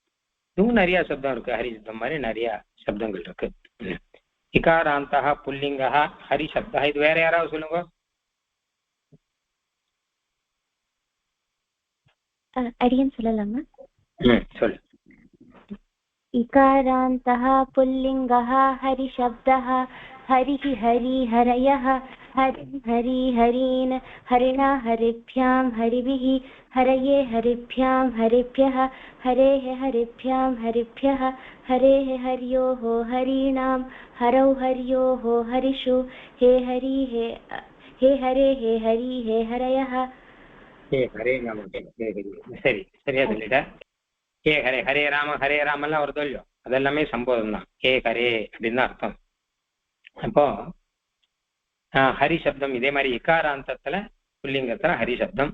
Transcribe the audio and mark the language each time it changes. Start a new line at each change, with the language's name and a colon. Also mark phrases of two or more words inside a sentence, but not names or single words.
Tamil: இதுவும் நிறைய சப்தம் இருக்கு, ஹரி சப்தம் மாதிரி நிறைய சப்தங்கள் இருக்கு.
Sanskrit: इकारान्तः पुल्लिङ्गः हरि शब्दः.
Tamil: இது வேற யாராவது சொல்லுங்க. அடியன் சொல்லலாமா? சொல்லு.
Sanskrit: इकारान्तः पुल्लिङ्गः हरिशब्दः हरिः हरि हरयः हरिं हरि हरीन् हरिणा हरिभ्यां हरिभिः हरये हरिभ्यां हरिभ्यः हरेः हरिभ्यां हरिभ्यः हरेः हर्योः हरीणां हरौ हर्योः हरिषु हे हरि हे हरे हे हरि हे हरयः.
Tamil: சரி, சரியா சொல்லிட்ட.
Sanskrit: हे हरे,
Tamil: ஹரே ராம எல்லாம் வருதோ இல்லையோ, அதெல்லாமே சம்போதம் தான். ஹே ஹரே அப்படின்னு தான் அர்த்தம். அப்போ ஹரி சப்தம் இதே மாதிரி இக்காராந்தத்துல புல்லிங்கத்துல ஹரி சப்தம்.